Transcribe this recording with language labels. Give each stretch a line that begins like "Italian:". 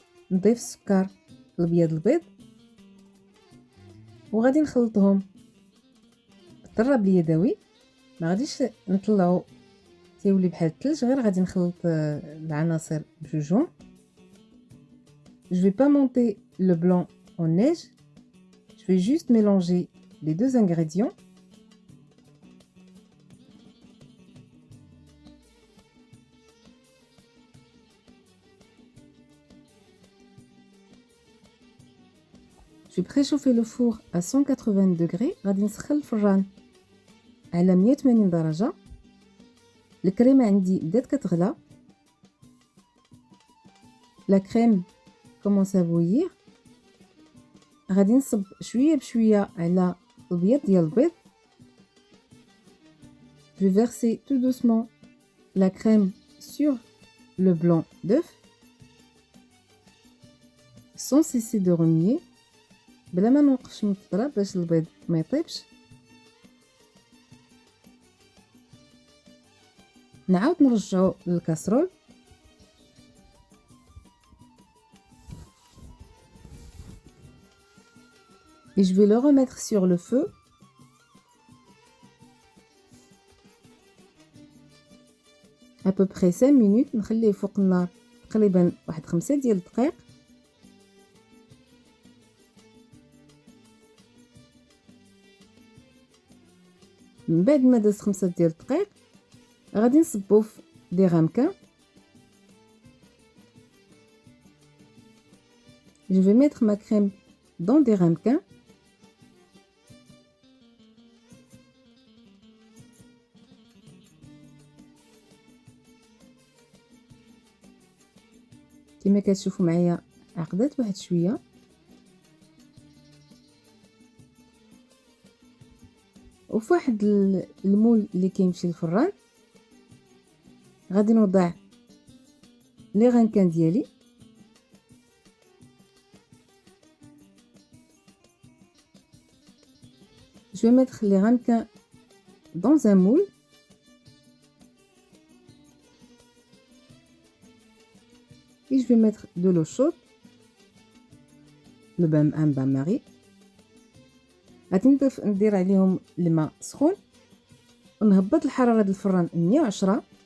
Arabic: نضيف السكر الابيض البيض وغادي نخلطهم بالضرب اليدوي. ما غاديش نطلعو تيولي بحال الثلج، غير غادي نخلط العناصر بجوجهم.
French: Je vais pas monter le blanc en neige. Je vais juste mélanger les deux ingrédients. Je vais préchauffer le four à 180 degrés.
Arabic: غادي نسخن الفران على 180 درجة. الكريمة عندي بدات كتغلى.
French: لا كريم كومونس ا بويير.
Arabic: غادي نصب شويه بشويه على الابيض ديال البيض.
French: Je vais verser tout doucement la crème sur le blanc d'œuf sans cesser de remuer
Arabic: بلا ما نوقفش من التضرب باش البيض ما يطيبش. نعاود نرجعو للكاسرول.
French: Et je vais le remettre sur le feu. À peu près 5 minutes.
Arabic: نخليه فوق النار تقريبا واحد 5 ديال الدقائق. من بعد ما داز 5 ديال الدقائق غادي نصبو في دي غامكان.
French: Je vais mettre ma crème dans des ramequins.
Arabic: كما كتشوفوا معايا عقدات واحد شويه. وفي واحد المول اللي كيمشي للفران غادي نوضع لي غانكان ديالي.
French: Je vais mettre les ramequins dans un moule. Et je vais mettre de l'eau chaude, un bain-marie.
Arabic: غادي ندير عليهم الماء سخون ونهبط الحرارة ديال الفران 110.